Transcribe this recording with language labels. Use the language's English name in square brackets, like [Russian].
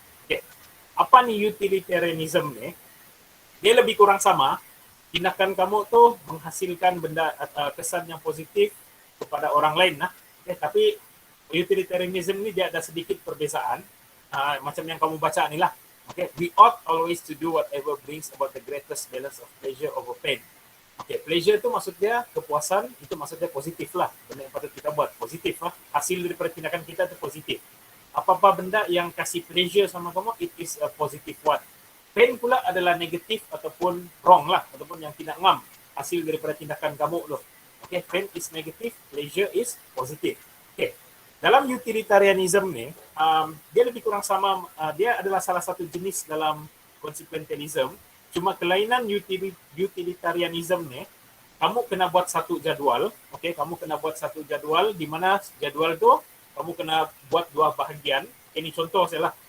[Malay] Okay. Apa ni utilitarianism ni? Dia lebih kurang sama. Tindakan kamu tu menghasilkan benda kesan yang positif kepada orang lain lah. Okay. Tapi utilitarianism ni dia ada sedikit perbezaan. Macam yang kamu baca ni lah. Okay. [English] We ought always to do whatever brings about the greatest balance of pleasure over pain. [Malay] Okay, pleasure tu maksud dia kepuasan, itu maksud dia positif lah. Benda yang patut kita buat, positif lah. Hasil daripada tindakan kita tu positif. Apa-apa benda yang kasih pleasure sama kamu, [English] it is a positive one. [Malay] Pain pula adalah negatif ataupun wrong lah, ataupun yang tidak ngam. Hasil daripada tindakan kamu tu. [English] Okay, pain is negative, pleasure is positive. [Malay] Okay, dalam utilitarianism ni, dia lebih kurang sama, dia adalah salah satu jenis dalam consequentialism. Cuma kelainan utilitarianism ni, kamu kena buat satu jadual. Okay, kamu kena buat satu jadual di mana jadual tu kamu kena buat dua bahagian. Ini contoh saya lah.